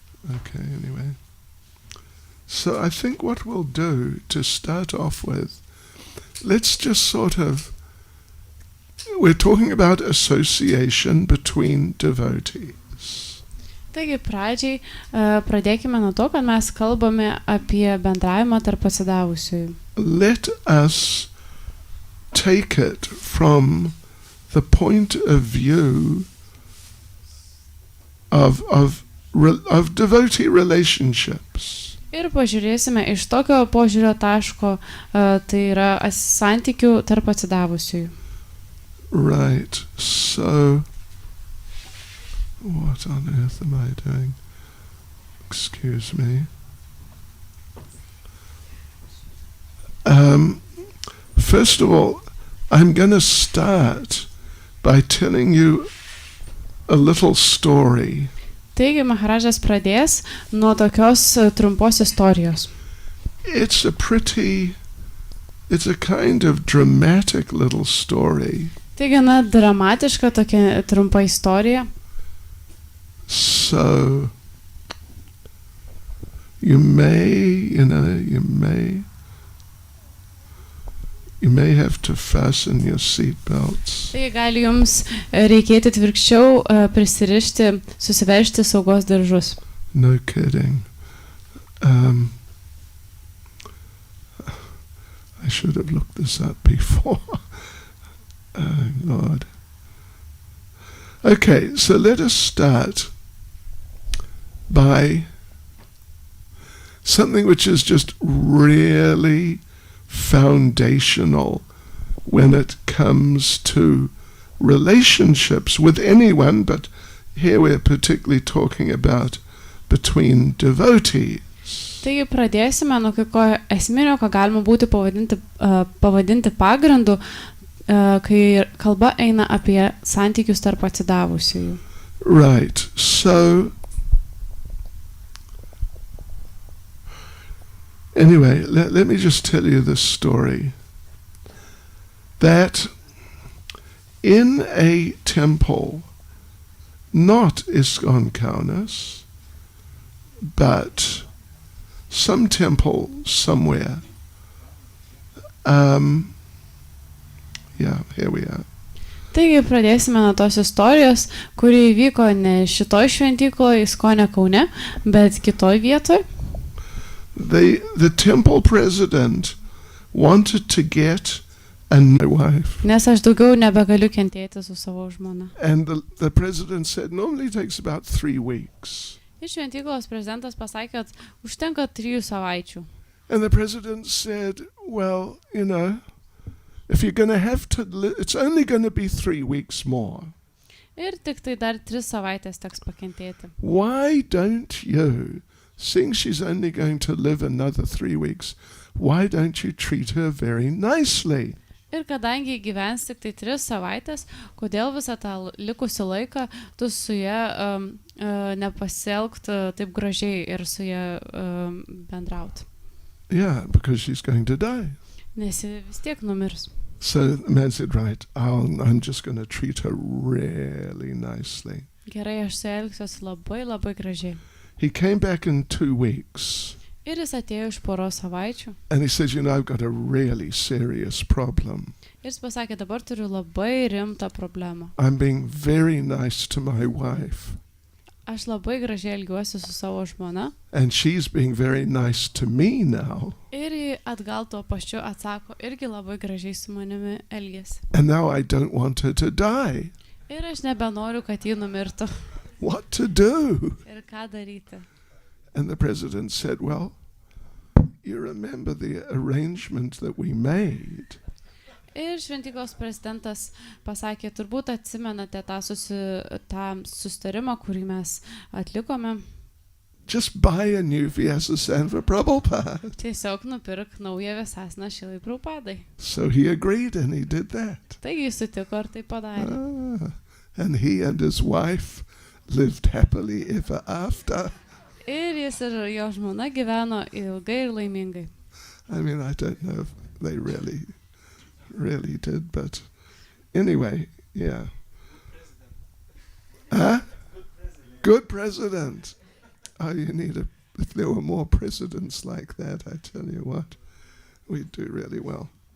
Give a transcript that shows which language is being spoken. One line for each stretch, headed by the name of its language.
English: Okay, anyway. So I think what we'll do to start off with, let's just sort of, we're talking about association between devotees.
Lithuanian: Taigi pradžiai pradėkime nuo to, kad mes kalbame apie bendravimą tarp atsidavusiųjų.
English: Let us take it from the point of view of devotee relationships.
Lithuanian: Ir pažiūrėsime iš tokio požiūrio taško, tai yra santykių tarp atsidavusiųjų.
English: Right, so what on earth am I doing? Excuse me. First of all, I'm going to start by telling you a little story.
Lithuanian: Taigi Maharajas pradės nuo tokios trumpos istorijos.
English: It's a kind of dramatic little story.
Lithuanian: Tai gana dramatiška tokia trumpa istorija.
English: So you may have to fasten your seat belts.
Lithuanian: Tai gali jums reikėti atvirkščiau prisirišti, susiveržti saugos diržus.
English: No kidding. I should have looked this up before. Oh, Lord. Okay, so let us start by something which is just really foundational when it comes to relationships with anyone, but here we're particularly talking about between devotees.
Lithuanian: Taigi pradėsime nuo kai ko esminio, ką galima būti pavadinti pagrindu, kai kalba eina apie santykius tarp atsidavusiųjų.
English: Right, so Anyway, let me just tell you this story. That in a temple, not ISKCON Kaunas, but some temple somewhere, here we are.
Lithuanian: Taigi pradėsime nuo tos istorijos, kuri įvyko ne šitoj šventykloje ISKCON Kaune, bet kitoj vietoj.
English: The temple president wanted to get a new wife.
Lithuanian: Nes aš daugiau nebegaliu kentėti su savo žmona.
English: And the president said, normally it takes about 3 weeks.
Lithuanian: Ir šventyklos prezidentas pasakė, kad užtenka 3 savaičių.
English: And the president said, well, you know, if you're going to have to it's only going to be 3 weeks more.
Lithuanian: Ir tik tai dar 3 savaitės teks pakentėti.
English: Why don't you, seeing she's only going to live another 3 weeks, why don't you treat her very nicely?
Lithuanian: Ir kadangi gyvens tik tai 3 savaitės, kodėl visą tą likusį laiką tu su ja nepasielgt taip gražiai ir su ja bendraut?
English: Yeah, because she's going to die.
Lithuanian: Nes ji vis tiek numirs.
English: So the man said, right, I'm just going to treat her really nicely.
Lithuanian: Gerai, aš su ja elgsiuosi labai, labai gražiai.
English: He came back in 2 weeks.
Lithuanian: Ir jis atėjo iš poros savaičių.
English: And he says, you know, I've got a really serious problem.
Lithuanian: Ir jis pasakė, dabar turiu labai rimtą problemą.
English: I'm being very nice to my wife.
Lithuanian: Aš labai gražiai elgiuosi su savo žmona.
English: And she's being very nice to me now.
Lithuanian: Ir ji atgal tuo pačiu atsako, irgi labai gražiai su manimi elgiasi.
English: And now I don't want her to die.
Lithuanian: Ir aš nebenoriu, kad ji numirtų.
English: What to do?
Lithuanian: Ir ką daryti?
English: And the president said, well, you remember the arrangement that we made.
Lithuanian: Ir šventyklos prezidentas pasakė, turbūt atsimenate tą susitarimą, kurį mes atlikome.
English: Just buy a new Vyasasana for Prabhupada.
Lithuanian: Tiesiog nupirk naują Vyasasana Šilai Prabhupadai.
English: So he agreed and he did that.
Lithuanian: Taigi jis sutiko ir tai padarė.
English: And he and his wife lived happily ever after.
Lithuanian: Ir jis ir jo žmona gyveno ilgai ir laimingai.
English: I mean, I don't know if they really did, but anyway, yeah. Good president. Oh, you need if there were more presidents like that, I tell you what, we'd do really well.